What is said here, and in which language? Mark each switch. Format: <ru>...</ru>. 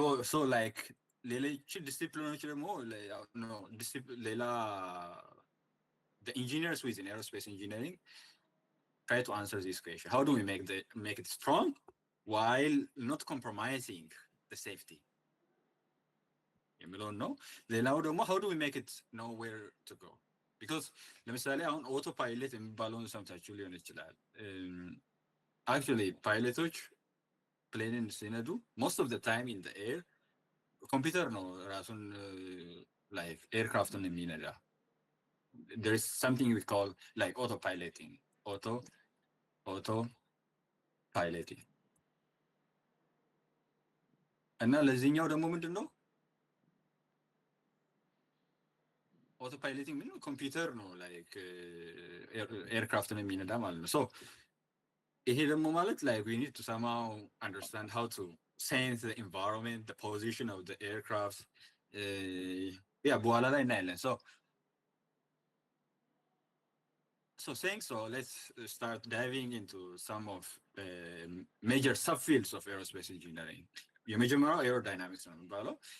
<en>So like</en> <am>ሌሎች ዲሲፕሊኖች ደግሞ</am> <en>no ሌላ the engineers within aerospace engineering try to answer this question. How do we make it strong while not compromising the safety?</en> <am>የሚለውን ነው። ሌላው ደግሞ</am> <en>how do we make it know where to go?</en> <am>Because ለምሳሌ አሁን ኦቶ ፓይለት የሚባለውን ሰምታችሁ ሊሆን ይችላል። actually ፓይለቶች ፕሌንን ሲነዱ</am> <en>most of the time in the air</en> <am>ኮምፒውተር ነው ራሱን like ኤርክራፍትን የሚነዳ.</am> <en>There is something we call like autopiloting. Autopiloting.</en> <am>እና ለዚህኛው ደግሞ ምንድን ነው autopiloting? ምንድን ነው? ኮምፒውተር ነው</am> <en>like</en> <am>ኤርክራፍትን የሚነዳ ማለት ነው.</am> <en>So ይሄ ደግሞ ማለት like we need to somehow understand how to sense the environment, the position of the aircraft.</en> <am>Yeah, በኋላ ላይ እናያለን.</am> <en>So saying so, let's start diving into some of major subfields of aerospace engineering.</en> <am>የመጀመሪያው aerodynamics ነው የሚባለው.</am>